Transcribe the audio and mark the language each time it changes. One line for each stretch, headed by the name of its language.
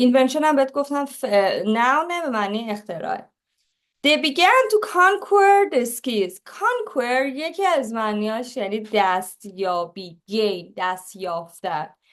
Persian: اینونشن هم بهت گفتم نونه به معنی اختراع.
English: They began to conquer the skies.
Persian: Conquer یکی از معنیاش یعنی دستیابی، gain، دست یافتن.